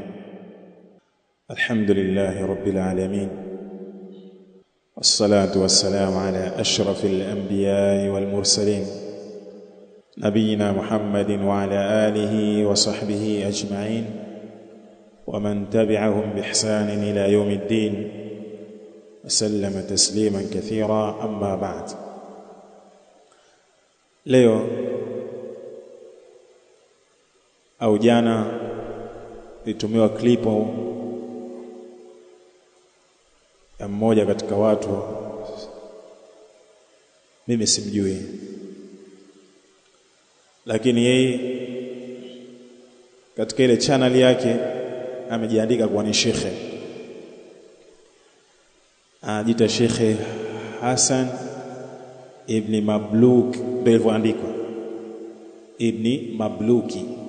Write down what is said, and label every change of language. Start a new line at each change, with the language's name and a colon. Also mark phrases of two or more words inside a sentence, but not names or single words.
Arabic: الحمد لله رب العالمين، والصلاة والسلام على أشرف الأنبياء والمرسلين نبينا محمد وعلى آله وصحبه أجمعين ومن تبعهم بإحسان إلى يوم الدين وسلم تسليما كثيرا. أما بعد،
Swahili: leo au jana nilitumiwa klipo ya mmoja katika watu, mimi simjui, lakini yeye katika ile channel yake amejiandika kuwa ni shekhe, anajiita Shekhe Hassan Ibn Mabluk, ndio ilivyoandikwa Ibn Mabluki.